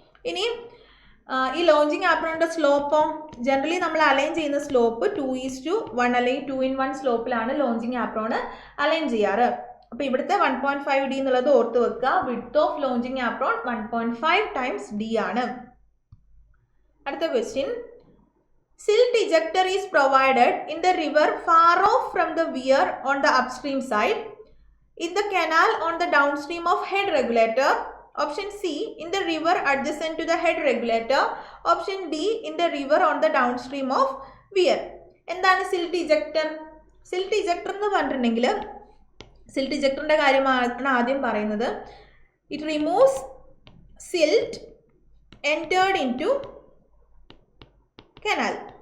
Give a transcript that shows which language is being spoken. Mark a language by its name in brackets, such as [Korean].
[Malayalam] ഇനി ഈ launching ആപ്രോണിൻ്റെ സ്ലോപ്പോ generally നമ്മൾ അലൈൻ ചെയ്യുന്ന സ്ലോപ്പ് 2:1 അല്ലെങ്കിൽ 2:1 സ്ലോപ്പിലാണ് ലോഞ്ചിങ് ആപ്രോൺ അലൈൻ ചെയ്യാറ്. അപ്പോൾ ഇവിടുത്തെ 1.5D എന്നുള്ളത് ഓർത്ത് വെക്കുക. Width of launching apron 1.5 times D ആണ്. അടുത്ത question. [English] Silt ejector is provided in the river far off from the weir on the upstream side, in the canal on the downstream of head regulator. Option C, in the river adjacent to the head regulator. Option D, in the river on the downstream of weir. [Malayalam] എന്താണ് silt ejector? Silt ejector എന്ന് പറഞ്ഞിട്ടുണ്ടെങ്കിൽ silt ഇജക്ടറിൻ്റെ കാര്യമാണ് ആദ്യം പറയുന്നത്. [English] It removes silt entered into canal.